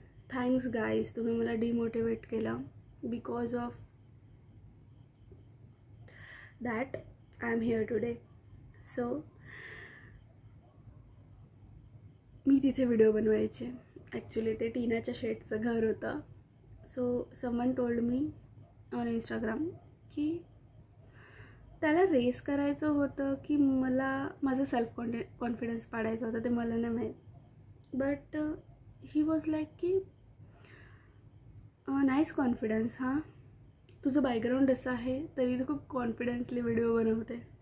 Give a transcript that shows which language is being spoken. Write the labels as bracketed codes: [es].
[mr] Thanks guys, तुम्ही मला demotivate केलं. [en] Because of that I am here today. [mr] So मी तिथे व्हिडिओ बनवायचे. ॲक्च्युली ते टीनाच्या शेटचं घर होतं. [en] so someone told me on Instagram की [mr] त्याला रेस करायचं होतं की मला माझं सेल्फ कॉन्फिडन्स पाडायचं होतं ते मला नाही माहीत. [en] but he was like की nice confidence, [mr] हां तुझं बॅकग्राऊंड असं आहे तरी तू खूप कॉन्फिडन्सली व्हिडिओ बनवते.